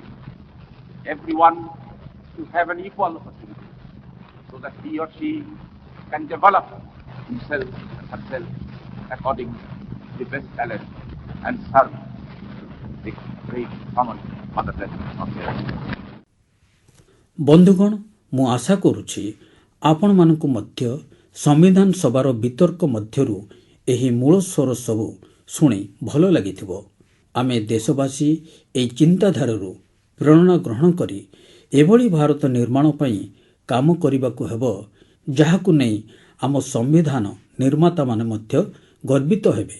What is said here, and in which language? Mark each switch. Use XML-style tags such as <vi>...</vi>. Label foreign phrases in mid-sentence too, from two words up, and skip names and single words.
<en>Everyone to have an equal opportunity so that he or she can develop himself and herself according to the best talent and serve the great common motherland of the earth.</en> <or>ବନ୍ଧୁଗଣ, ମୁଁ ଆଶା କରୁଛି ଆପଣମାନଙ୍କୁ ମଧ୍ୟ ସମ୍ବିଧାନ ସଭାର ବିତର୍କ ମଧ୍ୟରୁ ଏହି ମୂଳ ସ୍ୱର ସବୁ ଶୁଣି ଭଲ ଲାଗିଥିବ। ଆମେ ଦେଶବାସୀ ଏହି ଚିନ୍ତାଧାରାରୁ ପ୍ରେରଣା ଗ୍ରହଣ କରି ଏଭଳି ଭାରତ ନିର୍ମାଣ ପାଇଁ କାମ କରିବାକୁ ହେବ, ଯାହାକୁ ନେଇ ଆମ ସମ୍ବିଧାନ ନିର୍ମାତାମାନେ ମଧ୍ୟ ଗର୍ବିତ ହେବେ।</or>